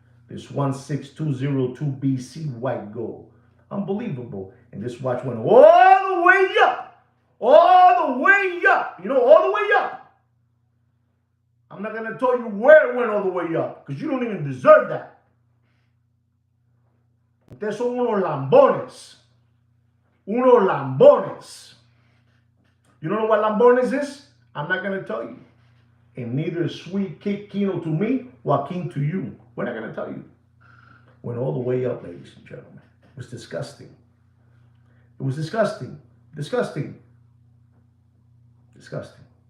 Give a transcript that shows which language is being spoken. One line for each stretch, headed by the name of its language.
English: This 16202 BC white gold. Unbelievable. And this watch went all the way up. All the way up. You know, all the way up. I'm not going to tell you where it went all the way up, because you don't even deserve that.
Spanish: Ustedes son unos lambones. Unos lambones.
English: You don't know what lambones is? I'm not going to tell you. And neither is Sweet Kick Kino to me, Joaquin to you. We're not going to tell you. Went all the way up, ladies and gentlemen. It was disgusting. It was disgusting. Disgusting. Disgusting.